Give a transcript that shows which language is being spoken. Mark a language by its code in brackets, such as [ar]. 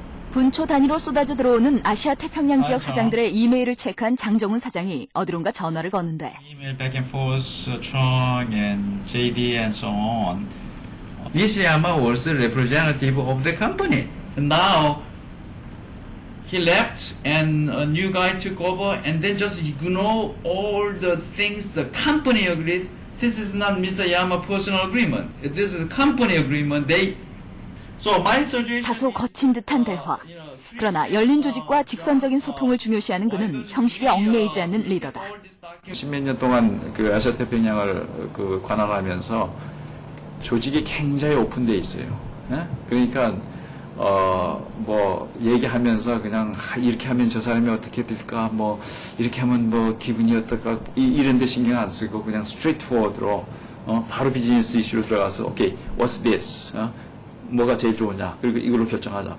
[ko] 분초 단위로 쏟아져 들어오는 아시아 태평양 지역 사장들의 이메일을 체크한 장정훈 사장이 어디론가 전화를 거는데 [en] Email back and forth, Chung and JD and so on. Nishiyama was the representative of the company. Now he left and a new guy took over and then just ignore all the things the company agreed. This is not Mr. Yama personal agreement. This is company agreement. So my suggestion. [ko] 다소 거친 듯한 대화. 그러나 열린 조직과 직선적인 소통을 중요시하는 그는 형식에 얽매이지 않는 리더다. 십몇 년 동안 아시아 태평양을 관할하면서 조직이 굉장히 오픈돼 있어요. 예? 그러니까 뭐 얘기하면서 그냥 이렇게 하면 저 사람이 어떻게 될까, 뭐 이렇게 하면 뭐 기분이 어떨까 이런 데 신경 안 쓰고 그냥 스트레이트 포워드로 바로 비즈니스 이슈로 들어가서 오케이, [en] what's this? [ko] 뭐가 제일 좋으냐? 그리고 이걸로 결정하자.